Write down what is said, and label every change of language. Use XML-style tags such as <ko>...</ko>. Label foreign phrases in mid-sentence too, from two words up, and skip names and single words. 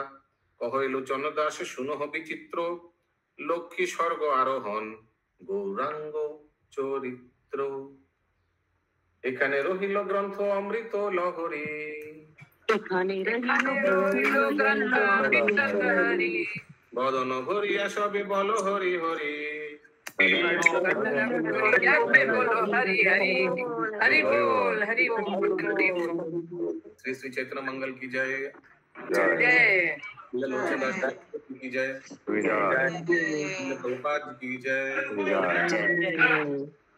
<bn>কহে লোচন দাস শুনহ বিচিত্র, লক্ষ্মী স্বর্গ আরোহণ গৌরাঙ্গ চরিত্র। এখানে রহিল গ্রন্থ অমৃত লহরী, এখানে বদন ভরিয়া সবে বল হরি হরি।</bn> <hi>श्री श्री चैतन्य मंगल की जय, लोचन दास की जय, प्रभुपाद की जय।</hi>